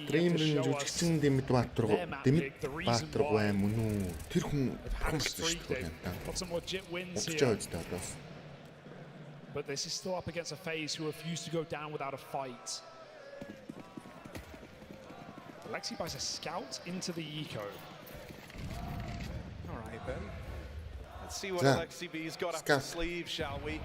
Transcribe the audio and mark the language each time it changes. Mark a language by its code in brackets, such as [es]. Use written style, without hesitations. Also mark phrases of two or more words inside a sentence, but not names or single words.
[mn] Стримерийн жүжигчин Дэмэд Баатар бай мөн үү? Тэр хүн болсон шүү дээ. [en] Got some legit wins here. But this is still up against a FaZe who refuse to go down without a fight. Alexi buys a scout into the eco. All right then. Let's see what Alexi B's got up his sleeve, shall we?